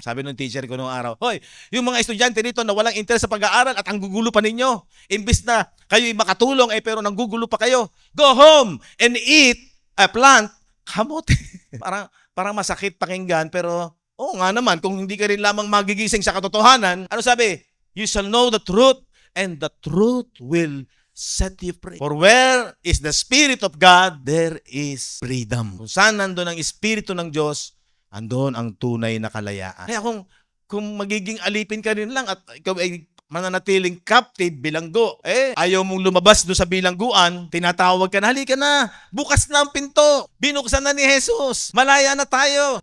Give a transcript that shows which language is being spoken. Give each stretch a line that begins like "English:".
Filipino: Sabi ng teacher ko noong araw, hoy, yung mga estudyante dito na walang interest sa pag-aaral at ang gugulo pa ninyo. Imbis na kayo'y makatulong pero nanggugulo pa kayo.
English: Go home and eat plant kamote.
Filipino: parang masakit pakinggan pero oo nga naman, kung hindi ka rin lamang magigising sa katotohanan, ano sabi?
English: You shall know the truth and the truth will set you free. For where is the Spirit of God, there is freedom.
Filipino: Kung saan nandun ang Espiritu ng Diyos, andon ang tunay na kalayaan. Kaya kung magiging alipin ka rin lang at ikaw ay mananatiling captive, bilanggo, ayaw mong lumabas doon sa bilangguan, tinatawag ka na, halika na, bukas na ang pinto, binuksan na ni Jesus, malaya na tayo.